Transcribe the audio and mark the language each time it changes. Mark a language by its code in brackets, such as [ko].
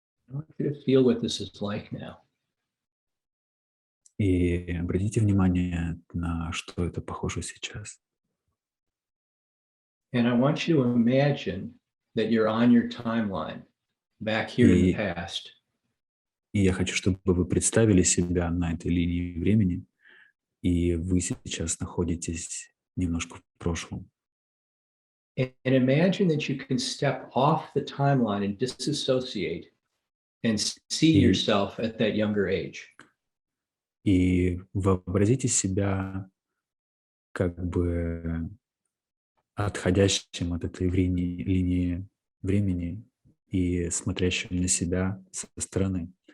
[en] I want you to feel what this is like now. [ru] И обратите внимание на что это похоже сейчас. [en] And I want you to imagine that you're on your timeline back here in the past. [ru] И я хочу, чтобы вы представили себя на этой линии времени, и вы сейчас находитесь немножко в прошлом. [en] And imagine that you can step off the timeline and disassociate and see yourself at that younger age. [ru] И вообразите себя как бы отходящим от этой линии времени и смотрящим на себя со стороны.